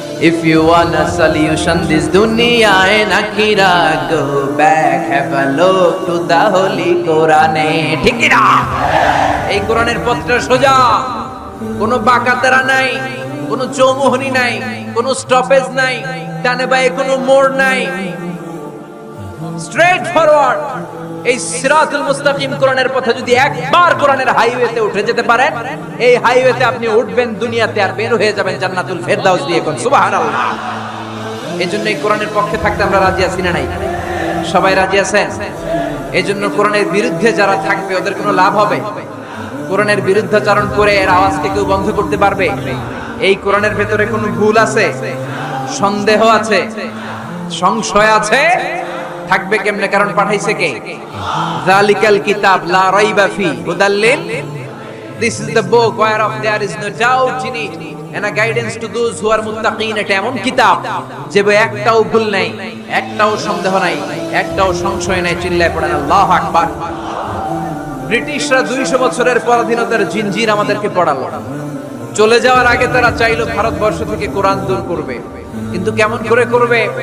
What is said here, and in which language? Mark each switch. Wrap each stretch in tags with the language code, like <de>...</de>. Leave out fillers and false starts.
<en>If you want a solution this dunya and akhirah, go back, have a look to the holy Quran.</en> <bn>ঠিক না? এই কোরআনের পথটা সোজা, কোনো বাঁকাতেরা নাই, কোনো চৌমুহনী নাই, কোনো স্টপেজ নাই, ডানে বাঁয়ে কোনো মোড় নাই, স্ট্রেট ফরওয়ার্ড। এই সিরাতুল মুস্তাকিম কোরআনের পথে যদি একবার কোরআনের হাইওয়েতে উঠে যেতে পারেন, এই হাইওয়েতে আপনি উঠবেন দুনিয়াতে, আর বের হয়ে যাবেন জান্নাতুল ফেরদাউস দিয়ে। কোন সুবহানাল্লাহ। এজন্য এই কোরআনের পক্ষে থাকতে আমরা রাজি আছি না নাই? সবাই রাজি আছেন? এজন্য কোরআনের বিরুদ্ধে যারা থাকবে ওদের কোনো লাভ হবে? কোরআনের বিরুদ্ধাচরণ করে এর আওয়াজকে কেউ বন্ধ করতে পারবে? এই কোরআনের ভেতরে কোনো ভুল আছে, সন্দেহ আছে, সংশয় আছে? থাকবে কেমনে? কারণ পাঠাইছে কে?</bn> <ar>যালিকাল কিতাব লা রাইবা ফি হুদাল লিল,</ar> <en>this is the book whereof there is no doubt in it and a guidance to those who are muttaqin।</en> <bn>এটা এমন কিতাব যে একটাও ভুল নাই, একটাও সন্দেহ নাই, একটাও সংশয় নাই। চিল্লায় পড়েন আল্লাহু আকবার। ব্রিটিশরা 200 বছরের পরাধীনতার জিনজির আমাদেরকে পড়ালো। চলে যাওয়ার আগে তারা চাইলো ভারতবর্ষ থেকে কোরআন দূর করবে, কিন্তু কেমন করে করবে?</bn>